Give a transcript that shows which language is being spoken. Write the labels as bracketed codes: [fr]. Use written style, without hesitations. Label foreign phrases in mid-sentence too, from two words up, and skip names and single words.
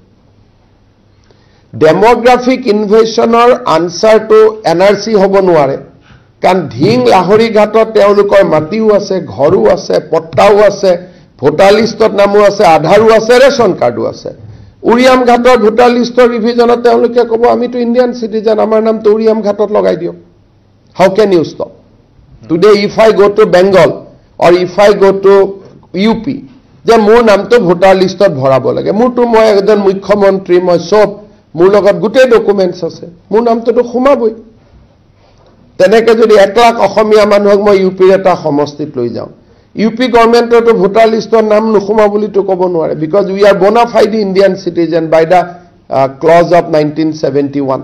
[en] demographic invasion's [as] আনচাৰটো NRC হ'ব নোৱাৰে, কাৰণ ঢিং লাহৰী ঘাটত তেওঁলোকৰ মাটিও আছে, ঘৰো আছে, পট্টাও আছে, [en] voter list [as] নামো আছে, আধাৰো আছে, [en] ration card [as] আছে। উৰিয়াম ঘাটৰ [en] voter list's [as] ৰিভিজনত তেওঁলোকে ক'ব আমিতো [en] Indian citizen, [as] আমাৰ নামটো উৰিয়াম ঘাটত লগাই দিয়ক। [en] How can you stop? Today if I go to Bengal or if I go to UP, [as] যে মোৰ নামটো [en] voter list [as] ভৰাব লাগে। মোৰতো মই এজন মুখ্যমন্ত্ৰী, মই চব মোৰ লগত গোটেই ডকুমেণ্টছ আছে, মোৰ নামটোতো সোমাবই। তেনেকে যদি 1 লাখ অসমীয়া মানুহক মই UPৰ এটা সমষ্টিত লৈ যাওঁ, [en] UP government voter list's [as] নাম নোসোমা বুলিতো ক'ব নোৱাৰে, [en] because we are bona fide Indian citizen by the clause of 1971.